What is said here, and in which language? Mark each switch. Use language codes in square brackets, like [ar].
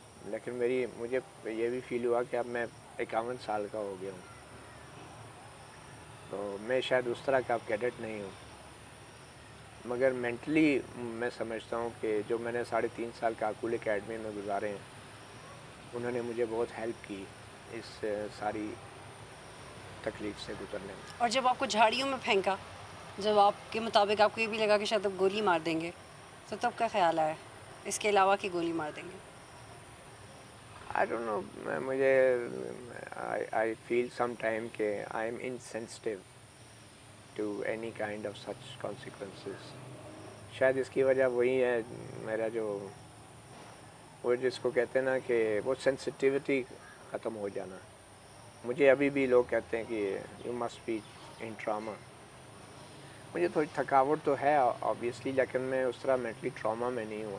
[ur] لیکن مجھے یہ بھی فیل ہوا کہ اب میں 51 سال کا ہو گیا ہوں, تو میں شاید اس طرح کا اب کیڈٹ نہیں ہوں, مگر مینٹلی میں سمجھتا ہوں کہ جو میں نے 3.5 سال کاکول اکیڈمی میں گزارے ہیں انہوں نے مجھے بہت ہیلپ کی اس ساری تکلیف سے گزرنے میں. اور جب آپ کو جھاڑیوں میں پھینکا, جب آپ کے مطابق آپ کو یہ بھی لگا کہ شاید اب گولی مار دیں گے, تو تب کا خیال آیا اس کے علاوہ کہ گولی مار دیں گے؟ [en] I don't know, مجھے I feel sometime کہ I am insensitive to any kind of such consequences. [ur] شاید اس کی وجہ وہی ہے میرا جو وہ جس کو کہتے ہیں نا کہ وہ سینسٹیوٹی ختم ہو جانا. مجھے ابھی بھی لوگ کہتے ہیں کہ [en] You must be in trauma. [ur] مجھے تھوڑی تھکاوٹ تو ہے آبویسلی، لیکن میں اس طرح مینٹلی ٹراما میں نہیں ہوں.